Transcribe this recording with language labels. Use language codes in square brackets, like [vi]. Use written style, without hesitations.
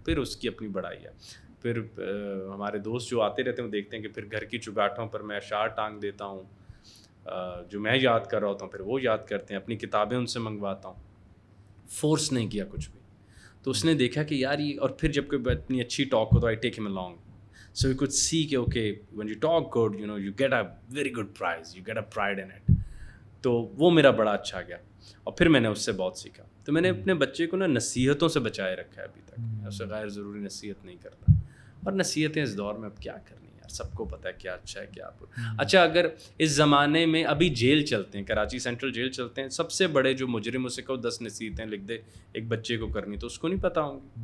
[ur] پھر اس کی اپنی بڑائی ہے. پھر ہمارے دوست جو آتے رہتے ہیں وہ دیکھتے ہیں کہ پھر گھر کی چگاٹھوں پر میں اشعار ٹانگ دیتا ہوں جو میں یاد کر رہا ہوتا ہوں، پھر وہ یاد کرتے ہیں. اپنی کتابیں ان سے منگواتا ہوں. فورس نہیں کیا کچھ بھی. تو اس نے دیکھا کہ یار یہ، اور پھر جب کوئی اتنی اچھی ٹاک ہو تو [en] I take him along. So you could see کہ okay when you talk good, you know, you get a very good prize, you get a pride in it. [ur] تو وہ میرا بڑا اچھا گیا. اور پھر میں نے اس سے بہت سیکھا. تو میں نے اپنے بچے کو نا نصیحتوں سے بچائے رکھا ہے ابھی تک. میں اسے غیر ضروری نصیحت نہیں کرتا. اور نصیحتیں اس دور میں اب کیا کرنی یار. سب کو پتہ ہے کیا اچھا ہے کیا برا. اچھا اگر اس زمانے میں ابھی جیل چلتے ہیں, کراچی سینٹرل جیل چلتے ہیں, سب سے بڑے جو مجرم اسے کہو 10 نصیحتیں لکھ دے ایک بچے کو کرنی, تو اس کو نہیں پتہ ہوں گی.